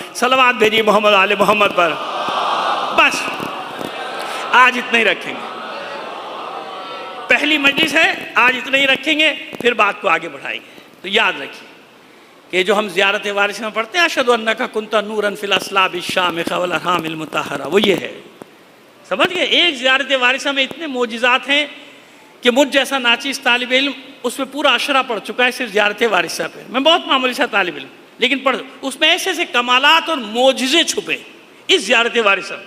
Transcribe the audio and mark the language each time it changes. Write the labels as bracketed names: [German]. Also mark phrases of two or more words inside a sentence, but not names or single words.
[Urdu] صلوات بھیجیے محمد آل محمد پر۔ بس آج اتنا ہی رکھیں گے، پہلی مجلس ہے، آج اتنا ہی رکھیں گے، پھر بات کو آگے بڑھائیں گے۔ تو یاد رکھیے کہ جو ہم زیارت وارثہ میں پڑھتے ہیں، [Arabic] اشہد انک کنت نورا فی الاصلاب الشامخہ والارحام المطہرہ، [Urdu] وہ یہ ہے، سمجھ گئے؟ ایک زیارت وارثہ میں اتنے معجزات ہیں کہ مجھ جیسا ناچیز طالب علم اس میں پورا عشرہ پڑھ چکا ہے صرف زیارت وارثہ پہ۔ میں بہت معمولی سا طالب علم، لیکن پڑھ اس میں ایسے ایسے کمالات اور معجزے چھپے اس زیارت وارثہ میں۔